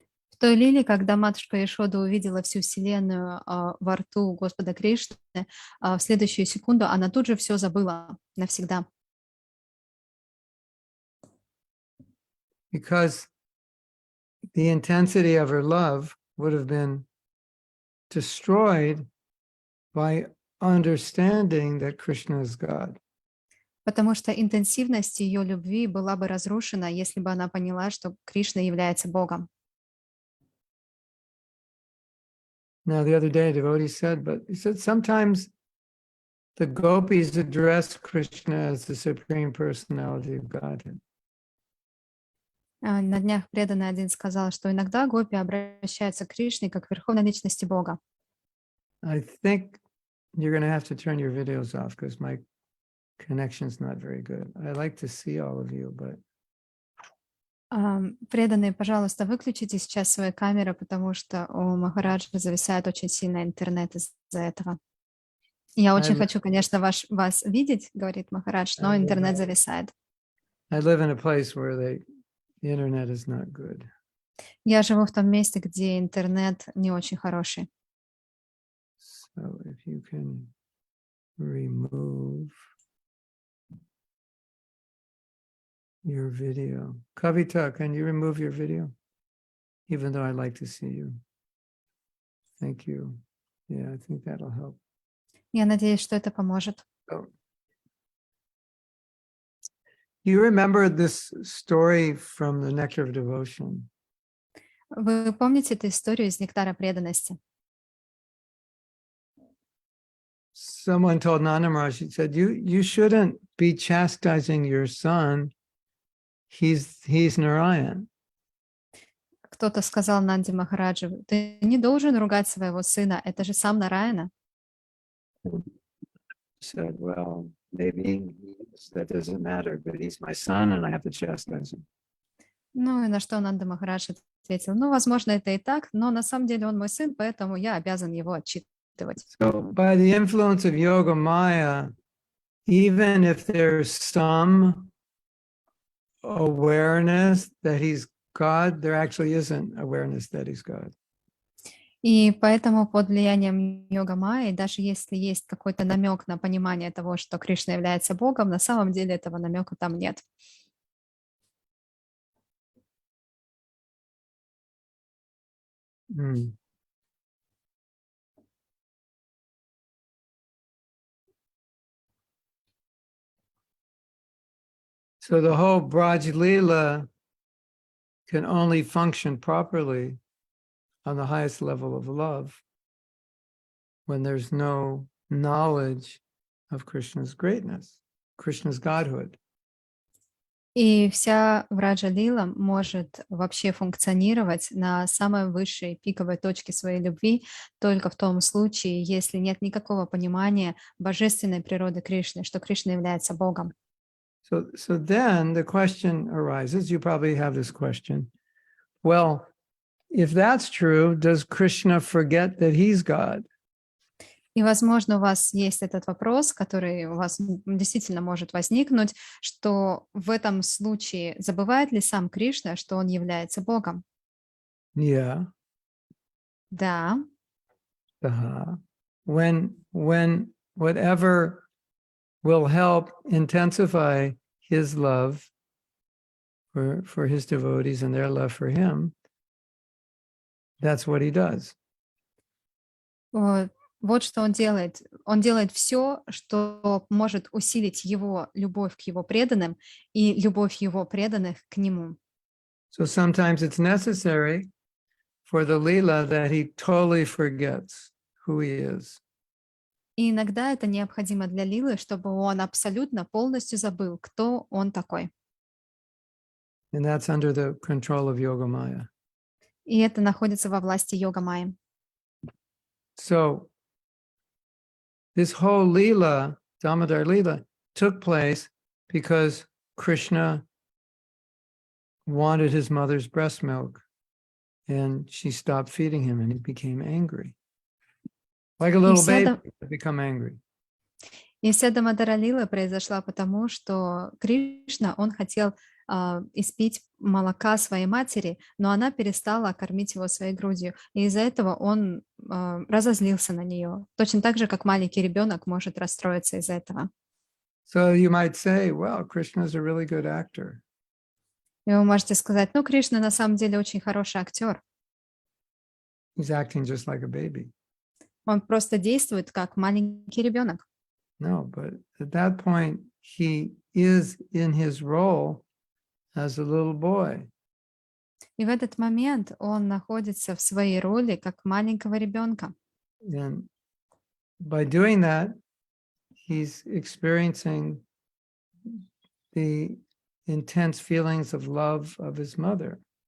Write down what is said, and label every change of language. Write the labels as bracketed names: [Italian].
[Russian] В той лиле, когда матушка Яшода увидела всю Вселенную во рту Господа Кришны, в следующую секунду она тут же все забыла навсегда. [English] Because the intensity of her love would have been destroyed by understanding that Krishna is God. [Russian] Потому что интенсивность ее любви была бы разрушена, если бы она поняла, что Кришна является Богом. [English] Now, the other day, a devotee said, but he said sometimes the gopis address Krishna as the Supreme Personality of Godhead. [Russian] На днях преданный один сказал, что иногда гопи обращаются к Кришне как к Верховной Личности Бога. [English] I think you're going to have to turn your videos off because my connection's not very good. I like to see all of you, but [Russian] Преданные, пожалуйста, выключите сейчас свои камеры, потому что у Махараджа зависает очень сильно интернет из-за этого. Я очень хочу, конечно, вас видеть, говорит Махарадж, но интернет зависает. [English] I live in a place where the internet is not good. [Russian] Я живу в том месте, где интернет не очень хороший. [English] So if you can remove your video. Kavita, can you remove your video? Even though I'd like to see you. Thank you. Yeah, I think that'll help. [Russian] Я надеюсь, что это поможет. [English] You remember this story from the Nectar of Devotion? [Russian] Вы помните эту историю из «Нектара преданности»? [English] Someone told Nanda Maharaj, he said, you shouldn't be chastising your son. He's Narayan. [Russian] Кто-то сказал Нанди Махараджу, ты не должен ругать своего сына, это же сам Нараяна. [English] Said, well, maybe that doesn't matter, but he's my son and I have to chastise him. [Russian] Ну и на что Нанда Махарадж ответил, ну, возможно, это и так, но на самом деле он мой сын, поэтому я обязан его отчитывать. [English] So by the influence of Yoga Maya, even if there's some awareness that he's God, there actually isn't awareness that he's God. [Russian] И поэтому под влиянием йога майи, даже если есть какой-то намек на понимание того, что Кришна является Богом, на самом деле этого намека там нет. [English] So the whole Braj Leela can only function properly on the highest level of love when there's no knowledge of Krishna's greatness, Krishna's godhood. [Russian] И вся Враджа-лила может вообще функционировать на самой высшей пиковой точке своей любви только в том случае, если нет никакого понимания божественной природы Кришны, что Кришна является Богом. [English] So then the question arises, you probably have this question, well, if that's true, does Krishna forget that he's God? [Russian] И, возможно, у вас есть этот вопрос, который у вас действительно может возникнуть, что в этом случае забывает ли сам Кришна, что он является Богом? [English] Yeah. [Russian] Да. [English] When whatever will help intensify his love for his devotees and their love for him, that's what he does. [Russian] Вот что он делает. Он делает все, что может усилить его любовь к его преданным и любовь его преданных к нему. [English] So sometimes it's necessary for the Leela that he totally forgets who he is. [Russian] И иногда это необходимо для Лилы, чтобы он абсолютно полностью забыл, кто он такой. [English] And that's under the control of Yogamaya. [Russian] И это находится во власти Йога-майи. [English] So this whole Leela, Damodar Leela, took place because Krishna wanted his mother's breast milk and she stopped feeding him and he became angry. Like a little baby, become angry. [Russian] И вся Дамодара Лила произошла потому, что Кришна, он хотел испить молока своей матери, но она перестала кормить его своей грудью. И из-за этого он разозлился на нее. Точно так же, как маленький ребенок может расстроиться из-за этого. [English] So you might say, well, Krishna is a really good actor. [Russian] И вы можете сказать, ну, Кришна на самом деле очень хороший актер. [English] He's acting just like a baby. [Russian] Он просто действует как маленький ребенок. [English] No, but at that point, he is in his role as a little boy. [Russian] И в этот момент он находится в своей роли как маленького ребенка. [English] And by doing that, he's experiencing the intense feelings of love of his mother.